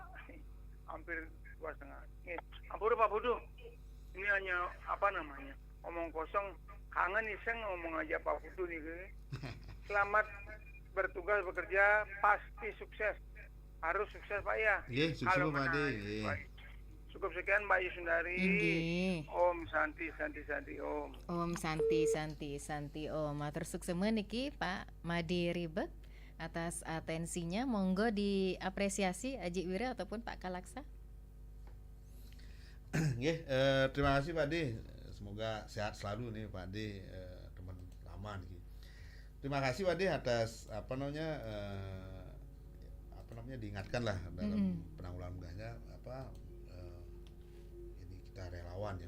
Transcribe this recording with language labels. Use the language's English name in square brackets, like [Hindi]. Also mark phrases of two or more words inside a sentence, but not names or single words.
[Indonesian] Hampir 2,5. Ampun Pak Budu. Ini hanya omong kosong. Kangen iseng ngomong aja Pak Budu nih. Selamat bertugas bekerja, pasti sukses. Harus sukses Pak ya. Sukses Pak Ade. Cukup sekian Mbak Yusundari. [Sanskrit] Om Santi Om. Om Santi Om. [Balinese] Matur suksemen niki Pak Made Ribe [Indonesian] atas atensinya. Monggo diapresiasi Aji Wira ataupun Pak Kalaksa. Terima kasih Pak Ade. Semoga sehat selalu nih Pak Ade, teman lama nih. Terima kasih Pak Ade atas namanya diingatkan lah dalam penanggulangan bencana ini kita relawan ya.